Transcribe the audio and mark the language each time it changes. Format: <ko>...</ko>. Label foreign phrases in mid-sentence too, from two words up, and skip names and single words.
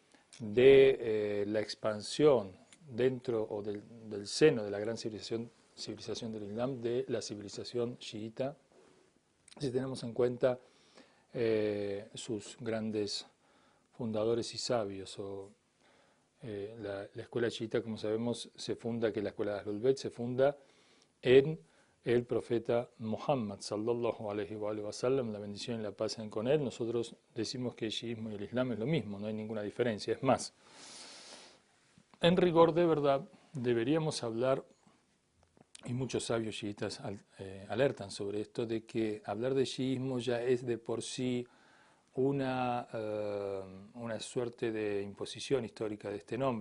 <es>de la expansión dentro o del seno de la gran civilización del Islam, de la civilización chiita, si tenemos en cuenta sus grandes fundadores y sabios. La escuela chiita, como sabemos, la escuela de</es> <ar>أهل البيت</ar> <es>se funda en el profeta Muhammad,</es> <ar>صلى الله عليه وسلم,</ar> <es>la bendición y la paz sean con él. Nosotros decimos que el chiismo y el Islam es lo mismo, no hay ninguna diferencia. Es más, en rigor de verdad, deberíamos hablar, y muchos sabios chiitas alertan sobre esto, de que hablar de chiismo ya es de por sí una suerte de imposición histórica de este nombre.</es>